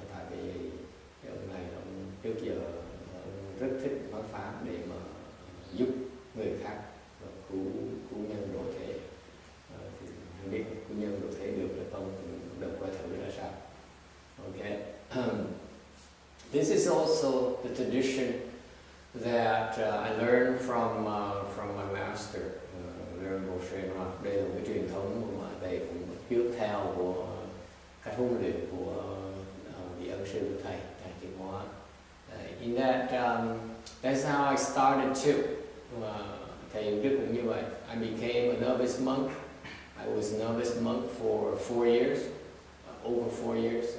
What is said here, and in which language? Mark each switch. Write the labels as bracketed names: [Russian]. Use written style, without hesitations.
[Vietnamese] Tại vì cái ông này ông trước giờ ông rất thích nói pháp để mà giúp người khác cứu nhân độ thế. Thì không biết cứu nhân độ thế được hay không thì đừng qua thử ra sao. [English] Okay. This is also the tradition that I learned from my master, Venerable Xian Jie. [Vietnamese] Đây là cái truyền thống mà thầy cũng tiếp theo của các huấn luyện của vị ân sư của thầy YongHua. [English] In that, that's how I started too. [Vietnamese] Thầy Đức cũng như vậy. [English] I became a novice monk. I was a novice monk for 4 years, over 4 years.